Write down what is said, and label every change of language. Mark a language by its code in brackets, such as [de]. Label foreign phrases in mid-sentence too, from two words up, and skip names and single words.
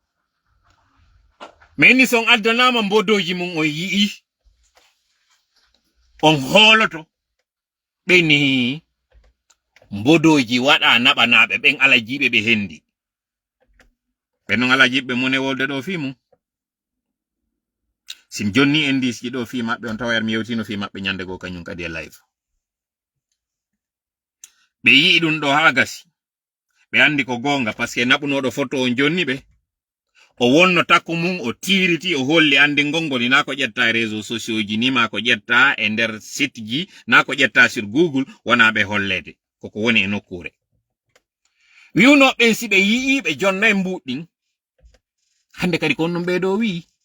[ff] min son addanama mbodoji mum on yii on hooloto ɓe ni mbodoji waɗa naɓanaɓe ɓen ala jiɓe ɓe hendi ɓe non ala jiɓɓe mone wolde ɗo fi mum sim jonni en diski ɗo fi maɓɓe on tawa mi yewtino fi maɓɓe nyande go kañum kadi e live ɓe yii ɗum ɗo ha gasi ɓe andi ko gonga [fr] par ce que [ff] naɓunoɗo photo on jonni ɓe o wonno takku mum o tiriti o holli andi gongoni na ko ƴetta e [fr] réseaux sociaux [ff] ji ni ma ko ƴetta e nder site ji na ko ƴetta [fr] sur google [ff] wona ɓe hollede koko woni e nokkure wiwnoɓen si ɓe yii ɓe jonnay mbuɗɗin hande kadi ko non ɓeɗo wi